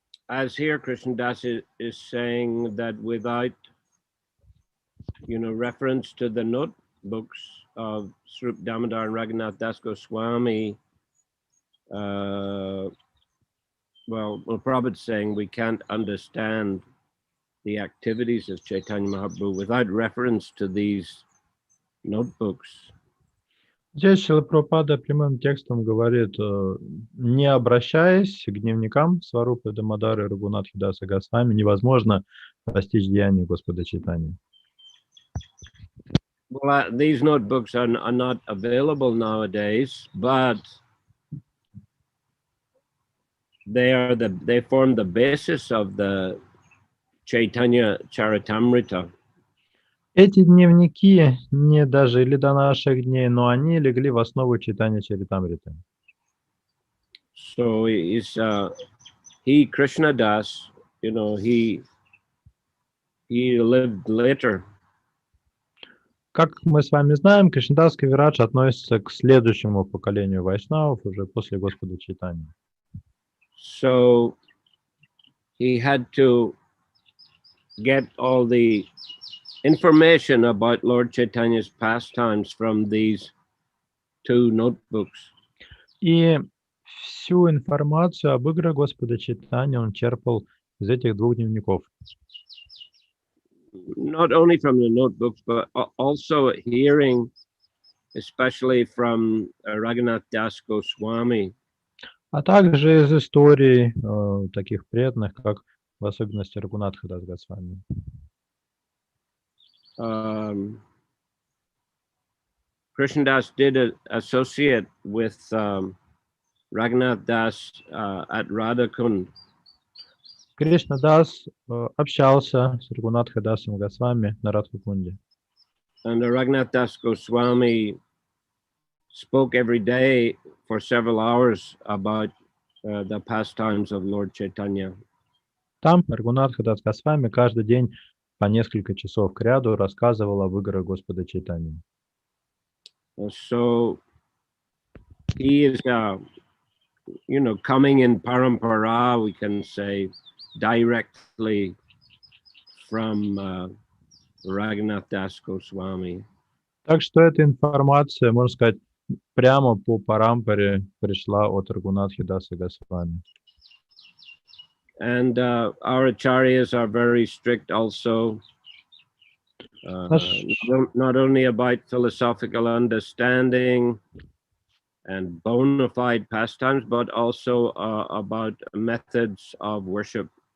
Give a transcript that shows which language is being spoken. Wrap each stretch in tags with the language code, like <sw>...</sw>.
<en>As here, Krishna Das is saying that without, reference to the notebooks of Swarup Damodar and Raghunath Das Goswami, Prabhupada's saying we can't understand the activities of Chaitanya Mahaprabhu without reference to these notebooks.</en> <ru>Здесь Шрила Прабхупада прямым текстом говорит, не обращаясь к дневникам Сварупы Дамодары и Рагунатхи Даса Госвами, невозможно постичь деяния Господа Чайтаньи.</ru> <en>Well, these notebooks are not available nowadays, but they form the basis of the Chaitanya Charitamrita.</en> <ru>Эти дневники не дожили до наших дней, но они легли в основу читания Чаритамриты.</ru> <en>So he Krishna Das, he lived later.</en> <ru>Как мы с вами знаем, Кришнадас Кавирадж относится к следующему поколению вайшнавов уже после Господа Чайтаньи.</ru> <en>So he had to get all the information about Lord Chaitanya's pastimes from these two notebooks.</en> <ru>И всю информацию об играх Господа Чайтаньи он черпал из этих двух дневников.</ru> <en>Not only from the notebooks, but also hearing, especially from Raghunath Das Goswami.</en> <ru>А также из историй таких преданных, как в особенности Рагунатха Дас Госвами.</ru> <en>Krishnadas did associate with Raghunath Das at Radhakund.</en> <ru>Кришнадас общался с Рагунатха Дасом Госвами на Радхакунде.</ru> <en>And Raghunath Das Goswami spoke every day for several hours about the pastimes of Lord Chaitanya.</en> <ru>Там Рагунатха Дас Госвами каждый день по несколько часов кряду рассказывал об играх Господа Чайтаньи.</ru> <en>So he is, coming in parampara, we can say, directly from Raghunath Das Goswami.</en> <ru>Так что эта информация, можно сказать, прямо по парампаре пришла от Рагунатхи Даса Госвами.</ru> <en>And our acharyas are very strict also, not only about philosophical understanding and bona fide pastimes, but also about methods of worship.</en>